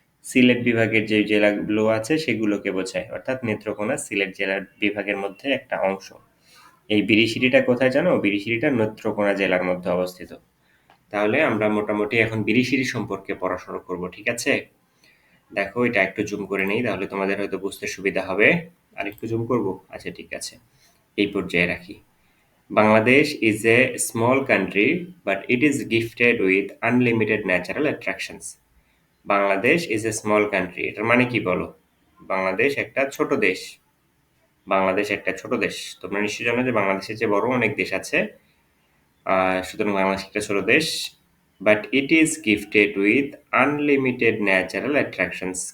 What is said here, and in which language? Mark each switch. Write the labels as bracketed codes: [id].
[bn] সিলেট বিভাগের যে জেলাগুলো আছে সেগুলোকে বোঝায়, অর্থাৎ নেত্রকোনা সিলেট জেলার বিভাগের মধ্যে একটা অংশ। এই বিরিশিরিটা কোথায় জানো? বিরিশিরিটা নেত্রকোনা জেলার মধ্যে অবস্থিত। তাহলে আমরা মোটামুটি এখন বিরিশিরি সম্পর্কে পড়াশোনা করব, ঠিক আছে? দেখো এটা একটু জুম করে নেই, তাহলে তোমাদের হয়তো বুঝতে সুবিধা হবে। আর একটু জুম করব? আচ্ছা ঠিক আছে, এই পর্যায়ে রাখি। [en] Bangladesh is a small country but it is gifted with unlimited natural attractions. [bn] Bangladesh [en] is a small country, [bn] এটার মানে কি বলো? বাংলাদেশ একটা ছোট দেশ। বাংলাদেশ একটা ছোট দেশ। তোমরা নিশ্চয়ই জানো যে বাংলাদেশের চেয়ে বড় অনেক দেশ আছে। সুতরাং বাংলাদেশ একটা ছোট দেশ। [en] But it is gifted with unlimited natural attractions.